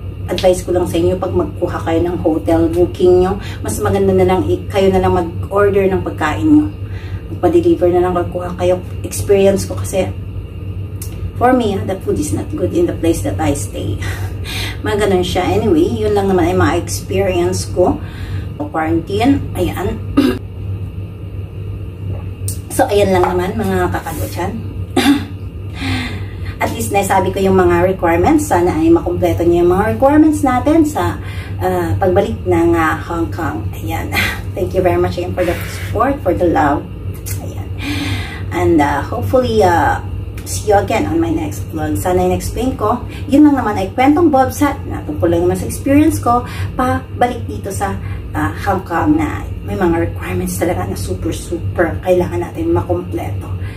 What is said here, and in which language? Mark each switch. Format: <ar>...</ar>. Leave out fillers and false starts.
<tl>advice ko lang sa inyo, pag magkuha kayo ng hotel booking nyo, mas maganda na lang kayo na lang mag-order ng pagkain nyo. Magpa-deliver na lang, magkuha kayo.</tl> <en>Experience</en> <tl>ko kasi,</tl> <en>for me, the food is not good in the place that I stay.</en> <tl>Mga ganun siya. Anyway, yun lang naman ay mga experience ko. Quarantine, ayan. So, ayan lang naman mga kakadwatsan. At least nasabi ko yung mga requirements. Sana ay makumpleto niyo yung mga requirements natin sa pagbalik ng Hong Kong. Ayan.</tl> <en>Thank you very much again for the support, for the love. Ayan. And hopefully, see you again on my next vlog.</en> <tl>Sana yung explain ko. Yun lang naman ay kwentong Bobsat na tungkol lang naman sa experience ko pabalik dito sa Hong Kong na may mga requirements talaga na super kailangan natin makumpleto.</tl>